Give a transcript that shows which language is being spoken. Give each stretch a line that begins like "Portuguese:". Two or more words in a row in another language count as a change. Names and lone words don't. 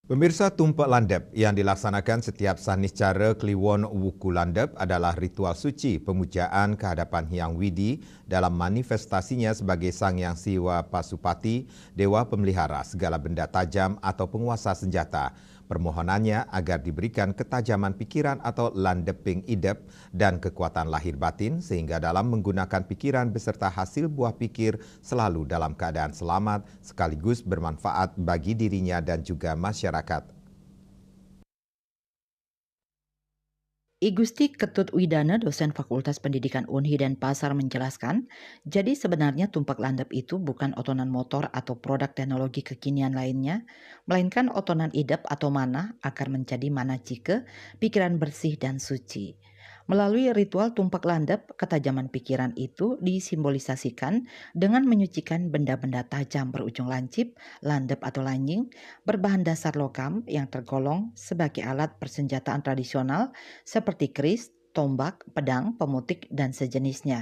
Indonesian: Pemirsa, tumpek landep yang dilaksanakan setiap Sanicara Kliwon Wuku Landep adalah ritual suci pemujaan kehadapan Hyang Widi dalam manifestasinya sebagai Sang Hyang Siwa Pasupati, Dewa Pemelihara segala benda tajam atau penguasa senjata. Permohonannya agar diberikan ketajaman pikiran atau
Balinese: landeping idep
Indonesian: dan kekuatan lahir batin sehingga dalam menggunakan pikiran beserta hasil buah pikir selalu dalam keadaan selamat sekaligus bermanfaat bagi dirinya dan juga masyarakat. I Gusti Ketut Widana, dosen Fakultas Pendidikan Unhi Denpasar menjelaskan, jadi sebenarnya tumpak landep itu bukan otonan motor atau produk teknologi kekinian lainnya, melainkan
Balinese: otonan idep
Indonesian: atau mana agar menjadi
Balinese: mana cike,
Indonesian: pikiran bersih dan suci. Melalui ritual tumpak landep, ketajaman pikiran itu disimbolisasikan dengan menyucikan benda-benda tajam berujung lancip, landep atau lanjing, berbahan dasar logam yang tergolong sebagai alat persenjataan tradisional seperti keris, tombak, pedang, pemutik, dan sejenisnya.